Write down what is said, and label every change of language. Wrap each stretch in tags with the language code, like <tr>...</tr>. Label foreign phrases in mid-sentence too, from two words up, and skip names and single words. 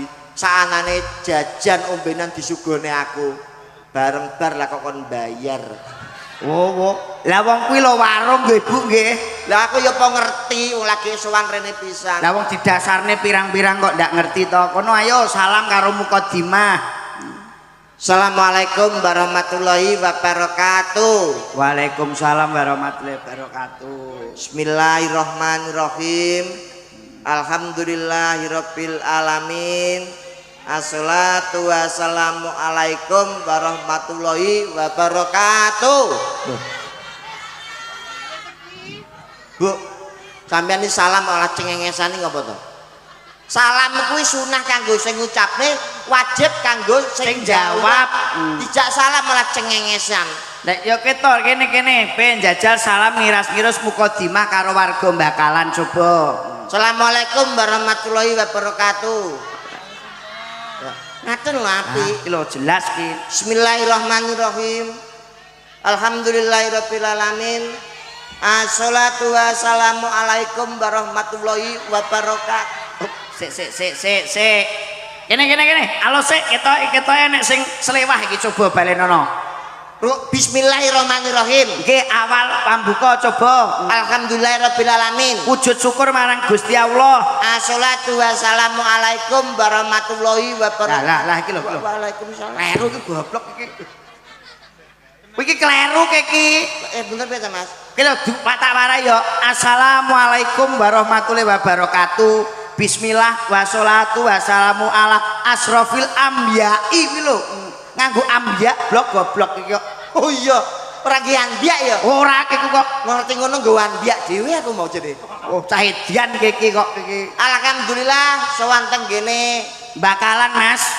<jv>Saanane jajan ombenan disugone aku. Bareng bar lah kok kon bayar. Oh. Lah wong kuwi lho warung nggih Bu nggih. Lah aku ya apa ngerti wong lagi sowan rene pisan. Lah wong didasarne pirang-pirang kok ndak ngerti to. Kono ayo salam karo mukadimah.</jv> <ar>السلام عليكم ورحمة الله وبركاته. وعليكم السلام ورحمة الله وبركاته. بسم الله الرحمن الرحيم. الحمد لله رب العالمين. الصلاة والسلام عليكم ورحمة الله وبركاته.</ar> <jv>Bu, sampeyan iki salam ora cengengesan iki apa to? Salam kuwi sunah kanggo sing ngucapne, wajib kanggo sing jawab. Dijak salam malah cengengesan. Nek yo ketor kene ben jajal salam ngiras-ngiras mukadimah karo warga bakalan coba.</jv> <ar>السلام عليكم ورحمة الله وبركاته.</ar> <jv>Ngaten lho apik. Iki lho jelas ki.</jv> <ar>بسم الله الرحمن الرحيم. الحمد لله رب العالمين. الصلاة والسلام عليكم ورحمة الله وبركاته.</ar> <jv>Sik. Kene. Halo sik ketoke nek sing selewah iki coba balenono.</jv> <ar>Bismillahirrahmanirrahim.</ar> <jv>Iki awal pambuka coba.</jv> <ar>الحمد لله رب العالمين.</ar> <jv>Wujud syukur marang Gusti Allah.</jv> <ar>الصلاة والسلام عليكم ورحمة الله وبركاته.</ar> <jv>Lah iki lho.</jv> <ar>Waalaikumsalam.</ar> <jv>Kleru iki goblok iki. Iki kleru iki. Bener beta Mas. Iki lho tak warai yo.</jv> <ar>السلام عليكم ورحمة الله وبركاته. بسم الله والصلاة والسلام على أشرف الأنبياء</ar> <jv>iki lho. Nganggo ambiya blok goblok iki kok. Oh iya, ora ki ambiak ya. Ora iki kok Ngerti ngono nggo ambiak dhewe aku mau jadi. oh cahidian iki kok iki. Alhamdulillah sowan teng kene. Bakalan Mas.</jv>